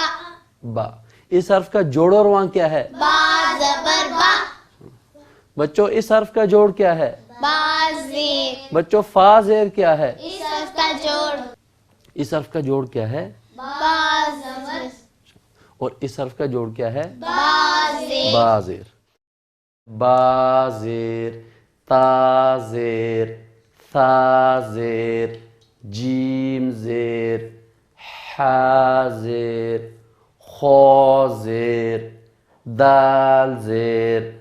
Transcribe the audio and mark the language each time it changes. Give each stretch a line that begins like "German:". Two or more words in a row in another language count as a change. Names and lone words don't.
Urdu: با اس حرف کا جوڑ و رواں کیا ہے با زبر با بچوں اس حرف کا جوڑ کیا ہے با زیر بچوں فا زیر کیا ہے اس حرف کا جوڑ اس حرف کا جوڑ کیا ہے با زبر اور اس حرف کا جوڑ کیا ہے با زیر با زیر با زیر تا زیر ثا زیر جیم زیر حا زیر خا زیر دال زیر